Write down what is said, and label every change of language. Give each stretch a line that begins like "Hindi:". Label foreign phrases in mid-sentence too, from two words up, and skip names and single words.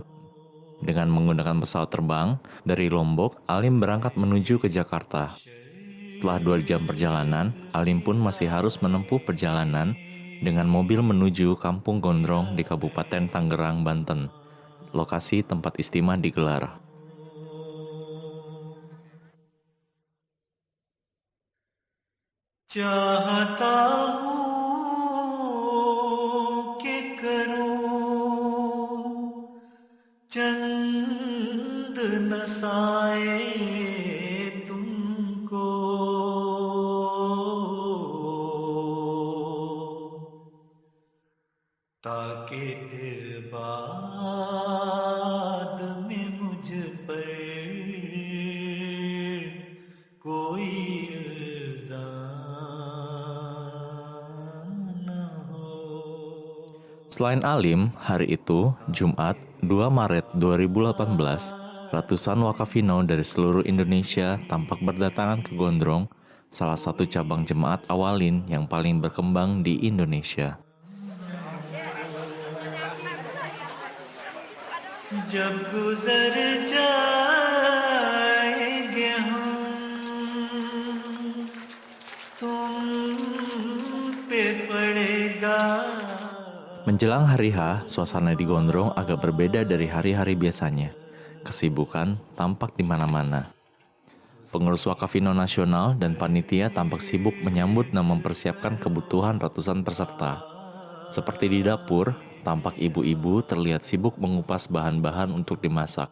Indonesian: Dengan menggunakan pesawat terbang, dari Lombok, Alim berangkat menuju ke Jakarta. Setelah 2 jam perjalanan, Alim pun masih harus menempuh perjalanan dengan mobil menuju Kampung Gondrong di Kabupaten Tangerang, Banten, lokasi tempat istimewa digelar.
Hindi: चाहता हूँ कि करूँ चंद नसाए तुमको ताकि फिर बाद में मुझ पर कोई
Indonesian: Selain Alim, hari itu, Jumat 2 Maret 2018, ratusan wakafinaw dari seluruh Indonesia tampak berdatangan ke Gondrong, salah satu cabang jemaat awalin yang paling berkembang di Indonesia.
Hindi: जब गुजर जाएंगे हम तुम पे पड़ेगा.
Indonesian: Menjelang hari H, suasana di Gondrong agak berbeda dari hari-hari biasanya. Kesibukan tampak di mana-mana. Pengurus Wakafinaw Nasional dan panitia tampak sibuk menyambut dan mempersiapkan kebutuhan ratusan peserta. Seperti di dapur, tampak ibu-ibu terlihat sibuk mengupas bahan-bahan untuk dimasak.